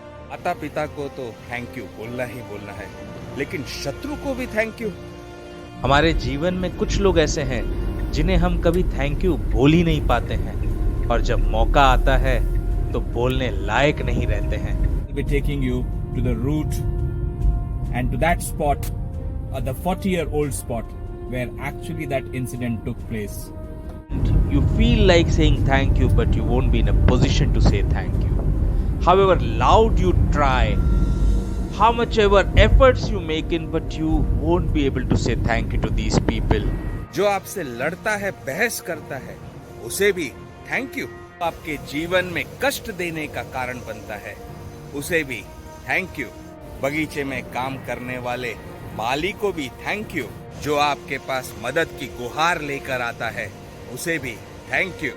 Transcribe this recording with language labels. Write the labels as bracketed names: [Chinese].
[Hindi] माता पिता को तो थैंक यू बोलना ही बोलना है, लेकिन शत्रु को भी थैंक यू। हमारे जीवन में कुछ लोग ऐसे हैं जिन्हें हम कभी थैंक यू बोल ही नहीं पाते हैं, और जब मौका आता है तो बोलने लायक नहीं रहते हैं। [English] We'll be taking you to the route and to that spot, the 40-year-old spot where actually that incident took place. You feel like saying thank you, but you won't be in a position to say thank you. However loud you try, how much ever efforts you make in, but you won't be able to say thank you to these people. [Hindi] जो आपसे लड़ता है, बहस करता है, उसे भी thank you. आपके जीवन में कष्ट देने का कारण बनता है, उसे भी थैंक यू। बगीचे में काम करने वाले माली को भी थैंक यू। जो आपके पास मदद की गुहार लेकर आता है, उसे भी थैंक यू।